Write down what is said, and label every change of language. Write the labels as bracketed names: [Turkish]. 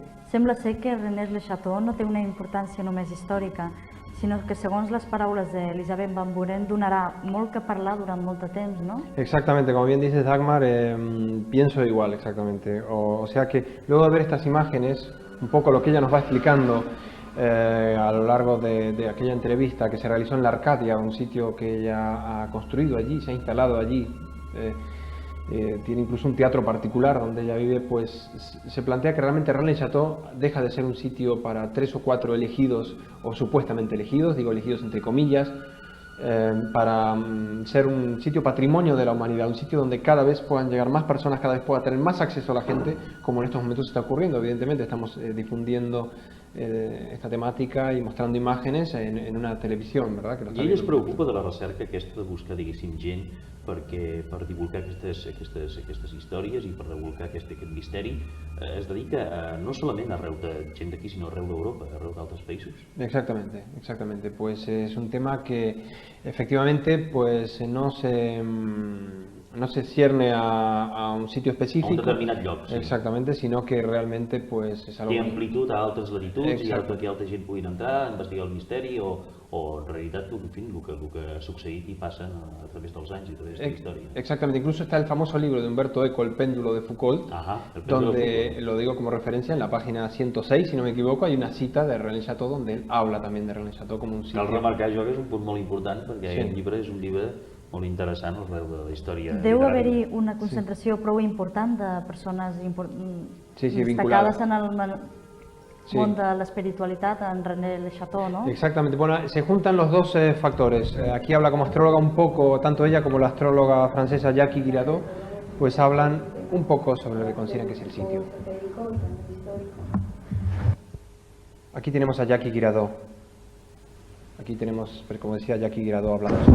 [Catalan] Sembla ser que René Le Chateau no té una importància només històrica, sinó que segons les paraules d'Elisabeth Van Buren donarà molt que parlar durant molt de temps, ¿no? [Spanish] Exactamente, como bien dices Dagmar, pienso igual exactamente. O sea que luego de ver estas imágenes, un poco lo que ella nos va explicando a lo largo de aquella entrevista que se realizó en la Arcadia, un sitio que ella ha construido allí, se ha instalado allí, tiene incluso un teatro particular donde ella vive, pues se plantea que realmente Rennes le Chateau deja de ser un sitio para 3 o 4 elegidos, o supuestamente elegidos, digo elegidos entre comillas, para ser un sitio patrimonio de la humanidad, un sitio donde cada vez puedan llegar más personas, cada vez pueda tener más acceso a la gente, como en estos momentos está ocurriendo. Evidentemente estamos difundiendo esta temática [Catalan] i mostrant imatges en una televisió, [Spanish] ¿verdad? [Catalan] I ell es preocupa de la recerca aquesta de buscar, diguéssim, gent per divulgar aquestes històries i per divulgar aquest misteri. Es dedica no solament arreu de gent d'aquí, sinó arreu d'Europa, arreu d'altres països. [Spanish] Exactamente. Pues es un tema que efectivamente pues no se cierne a un sitio específico. [Catalan] A un determinat lloc, sí. [Spanish] Exactamente, sino que realmente pues es algo... [Catalan] Té amplitud a altres latituds i que altra gent puguin entrar, investigar el misteri o en realitat, en fin, el que ha succeït i passa a través dels anys i a través de la història. [Spanish] Exactamente, incluso está el famoso libro de Umberto Eco, El péndulo de Foucault, donde, lo digo como referencia, en la página 106, si no me equivoco, hay una cita de René Chateau donde él habla también de René Chateau como un sitio. [Catalan] Cal remarcar això, que és un punt molt important, perquè el llibre és un llibre molt interessant arreu de la història. Deu haver-hi una concentració prou important de persones destacades en el món de l'espiritualitat, en René Le Chateau, ¿no? [Spanish] Exactamente, bueno, se juntan los dos factores. Aquí habla como astróloga un poco, tanto ella como la astróloga francesa Jackie Guiraud, pues hablan un poco sobre lo que consideran que es el sitio. Aquí tenemos a Jackie Guiraud. Aquí tenemos, como decía Jackie Guiraud hablando.